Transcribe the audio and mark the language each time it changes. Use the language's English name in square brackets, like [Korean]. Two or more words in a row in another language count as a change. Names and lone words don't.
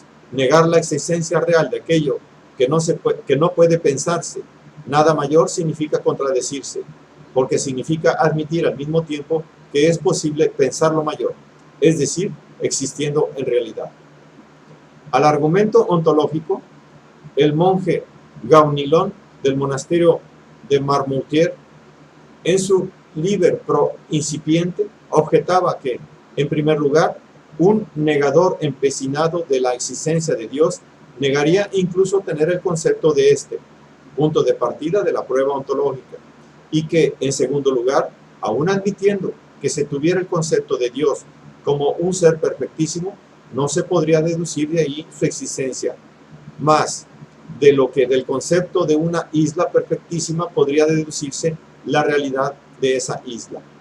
[Spanish] Negar la existencia real de aquello que no puede pensarse nada mayor significa contradecirse, porque significa admitir al mismo tiempo que es posible pensar lo mayor, es decir, existiendo en realidad. Al argumento ontológico, el monje Gaunilón del monasterio de Marmoutier, en su Liber pro incipiente, objetaba que, en primer lugar, un negador empecinado de la existencia de Dios negaría incluso tener el concepto de este, punto de partida de la prueba ontológica, y que, en segundo lugar, aun admitiendo que se tuviera el concepto de Dios como un ser perfectísimo, no se podría deducir de ahí su existencia, más de lo que del concepto de una isla perfectísima podría deducirse la realidad de esa isla.